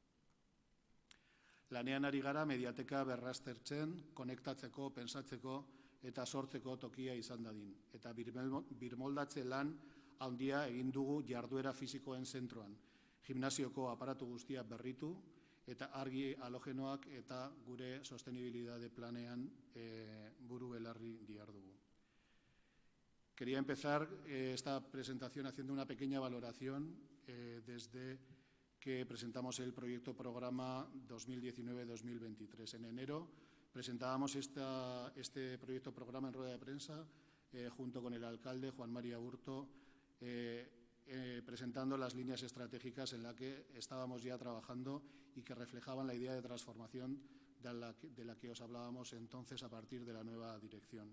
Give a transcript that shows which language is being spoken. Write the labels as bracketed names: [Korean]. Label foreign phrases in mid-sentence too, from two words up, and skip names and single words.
[Basque] Lanean ari gara mediateka berraztertzen, konektatzeko, pensatzeko eta sortzeko tokia izan dadin. Eta birmoldatze lan handia egin dugu jarduera fisikoen zentroan, gimnasioko aparatu guztia berritu, eta argi halogenoak eta gure sostenibilitate planean buru belarri dihardugu. [Spanish] Quería empezar esta presentación haciendo una pequeña valoración desde que presentamos el proyecto programa 2019-2023. En enero presentábamos este proyecto programa en rueda de prensa junto con el alcalde Juan Maria Aburto, presentando las líneas estratégicas en las que estábamos ya trabajando y que reflejaban la idea de transformación de la que os hablábamos entonces a partir de la nueva dirección.